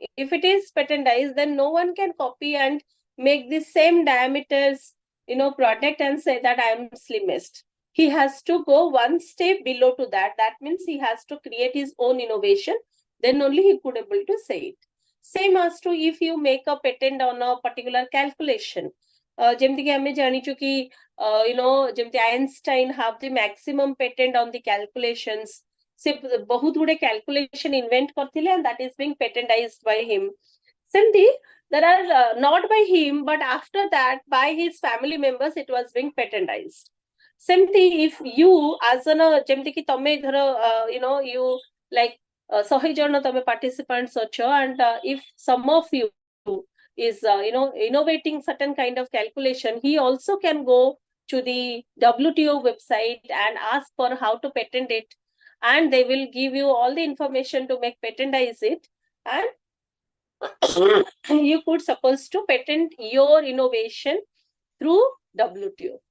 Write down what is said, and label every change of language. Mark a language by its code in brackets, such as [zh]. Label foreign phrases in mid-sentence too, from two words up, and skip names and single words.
[en] If it is patentized, then no one can copy and make the same diameters product and say that I am slimmest. He has to go one step below to that. That means he has to create his own innovation. Then only he could able to say it. Same as to if you make a patent on a particular calculation. [or] ଯେମିତି କି ଆମେ ଜାଣିଛୁ କି ଯେମିତି [en] Einstein have the maximum patent on the calculations. [or] ସେ ବହୁତ ଗୁଡେ calculation invent କରିଥିଲେ [en] and that is being patentized by him. ସେମିତି there are not by him but after that by his family members it was being patentized. ସେମିତି if you as an [or] ଯେମିତି କି ତମେ ଧର [en] you like 100 [or] ଜଣ ତମେ participants ଅଛ [en] and if some of you is innovating certain kind of calculation, he also can go to the WTO website and ask for how to patent it, and they will give you all the information to make patentize it, and you could suppose to patent your innovation through WTO.